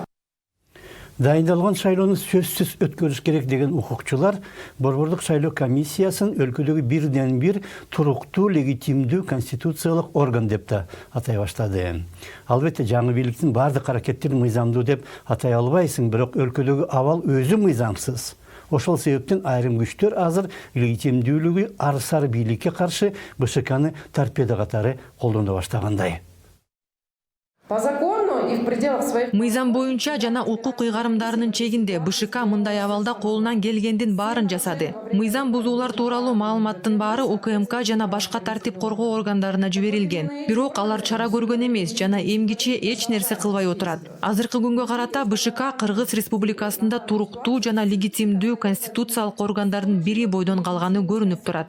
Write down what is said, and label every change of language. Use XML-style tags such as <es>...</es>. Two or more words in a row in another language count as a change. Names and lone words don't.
<ky>Дайындалган шайлоону сөзсүз өткөрүш керек деген укукчулар Борбордук шайлоо комиссиясын өлкөдөгү бирден бир туруктуу, легитимдүү конституциялык орган деп да атай баштады. Албетте жаңы бийликтин бардык аракеттерин мыйзамдуу деп атай албайсың, бирок өлкөдөгү абал өзү мыйзамсыз. Ошол себептен айрым күчтөр азыр легитимдүүлүгү арсар бийликке каршы БШКны торпеда катары колдоно баштагандай.</ky> <ru>По закону и в пределах своих...</ru> <ky>Мыйзам боюнча жана укук ыйгарымдарынын чегинде БШК мындай абалда колунан келгендин баарын жасады. Мыйзам бузуулар тууралуу маалыматтын баары УКМК жана башка тартип коргоо органдарына жиберилген. Бирок алар чара көргөн эмес жана эмгиче эч нерсе кылбай отурат. Азыркы күнгө карата БШК Кыргыз Республикасында туруктуу жана легитимдүү конституциялык органдардын бири бойдон калганы көрүнүп турат.</ky>